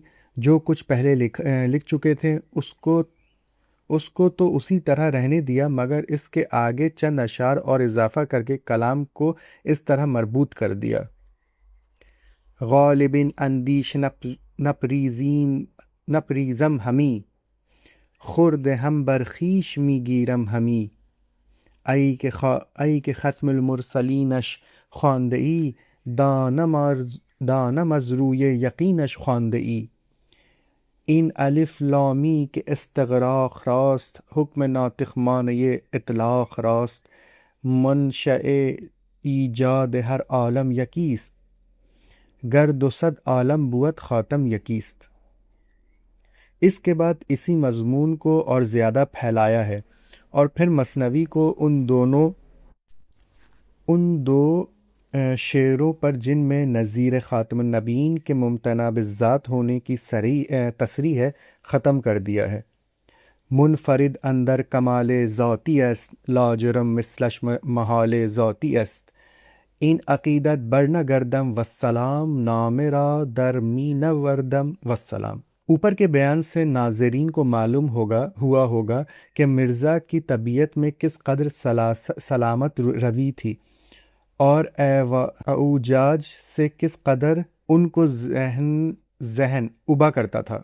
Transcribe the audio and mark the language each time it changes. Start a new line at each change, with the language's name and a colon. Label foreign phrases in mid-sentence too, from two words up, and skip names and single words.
Urdu: جو کچھ پہلے لکھ چکے تھے اس کو تو اسی طرح رہنے دیا، مگر اس کے آگے چند اشعار اور اضافہ کر کے کلام کو اس طرح مربوط کر دیا: غالب اندیش
Persian: نپریزم ہمی، خرد ہم برخیش می گیرم ہمی، ای کہ ختم المرسلینش خوانده ای، دانم از روی یقینش خوانده ای. این الف لامی که استغراق راست، حکم ناطق مانع اطلاق راست، منشأ ایجاد ہر عالم یکیست، گر 200 عالم بود خاتم یکیست۔
Urdu: اس کے بعد اسی مضمون کو اور زیادہ پھیلایا ہے، اور پھر مثنوی کو ان دو شعروں پر جن میں نظیر خاتم النبیین کے ممتنع بالذات ہونے کی تصریح ہے، ختم کر دیا ہے۔
Persian: منفرد اندر کمال ذاتی است، لاجرم مثلش محال ذاتی است، این عقیدت بر نگردم والسلام، نام را در می نوردم والسلام۔
Urdu: اوپر کے بیان سے ناظرین کو معلوم ہوا ہوگا کہ مرزا کی طبیعت میں کس قدر سلامت روی تھی اور اعوجاج سے کس قدر ان کو ذہن ابا کرتا تھا۔